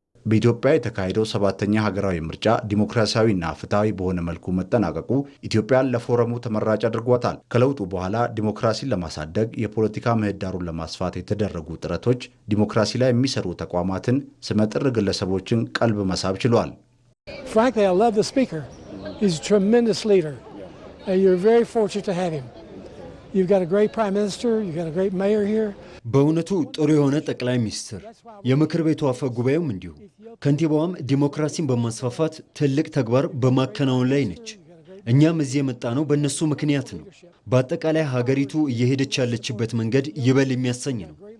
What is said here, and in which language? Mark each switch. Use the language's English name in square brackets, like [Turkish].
[Amharic] በኢትዮጵያ የተካሄደው 7ኛ ሀገራዊ ምርጫ ዲሞክራሲያዊና ፍትሃዊ በሆነ መልኩ መጠናቀቁ ኢትዮጵያን ለፎረሙ ተመራጭ አድርጓታል። ከለውጡ በኋላ ዲሞክራሲን ለማሳደግ የፖለቲካ ምህዳሩን ለማስፋት የተደረጉ ጥረቶች ዲሞክራሲ ላይ የሚሰሩ ተቋማትን፣ ስመጥር ግለሰቦችን ቀልብ መሳብ ችሏል። [English] Frankly, I love the speaker. He's a tremendous leader. You're very fortunate to have him. You've got a great prime minister, you've got a great mayor here. [Amharic] በእውነቱ ጥሩ የሆነ ጠቅላይ ሚኒስትር፣ የምክር ቤቱ አፈ ጉባኤውም እንዲሁ። ከንቲባዋም ዲሞክራሲን በማስፋፋት ትልቅ ተግባር በማከናወን ላይ ነች። እኛም እዚህ የመጣ ነው በእነሱ ምክንያት ነው። በአጠቃላይ ሀገሪቱ እየሄደች ያለችበት መንገድ ይበል የሚያሰኝ ነው።